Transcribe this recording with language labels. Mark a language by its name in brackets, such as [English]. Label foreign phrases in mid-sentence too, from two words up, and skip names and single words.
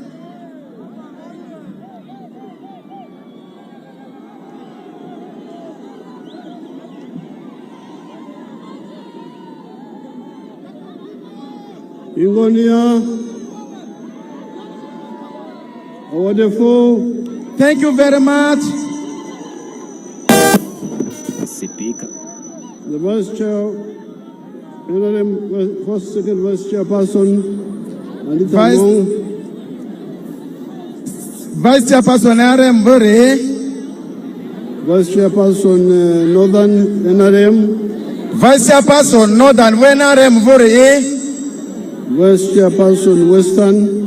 [English] Ingonia. Wonderful. Thank you very much. Speaker. The Vice Chair, first, second Vice Chairperson, Vice Chairperson NRM Bore. Vice Chairperson Northern NRM. Vice Chairperson Northern NRM Bore. Vice Chairperson Western.